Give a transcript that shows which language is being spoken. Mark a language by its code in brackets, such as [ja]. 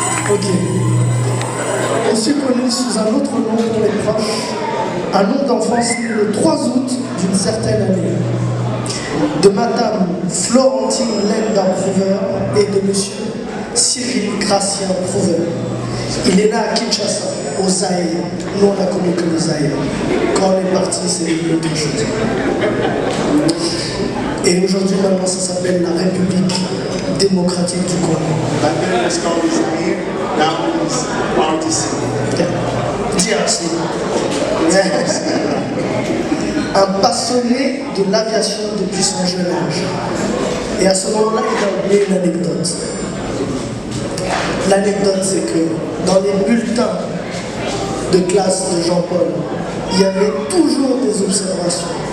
[fr] Ok. Aussi connu sous un autre nom pour les proches, un nom d'enfance né le 3 août d'une certaine année, de Madame Florentine Lenda Prouveur et de Monsieur Cyril Gratien Prouveur. Il est né à Kinshasa, au Zaïre. Nous, on a connu que le Zaïre. Quand on est parti, c'est autre chose. Et aujourd'hui, maintenant, ça s'appelle la République démocratique du Congo. [en] back then it was called Zaire, now it's RDC. DRC. [fr] Un passionné de l'aviation depuis son jeune âge. Et à ce moment-là, il a oublié une anecdote. L'anecdote, c'est que dans les bulletins de classe de Jean-Paul, il y avait toujours des observations.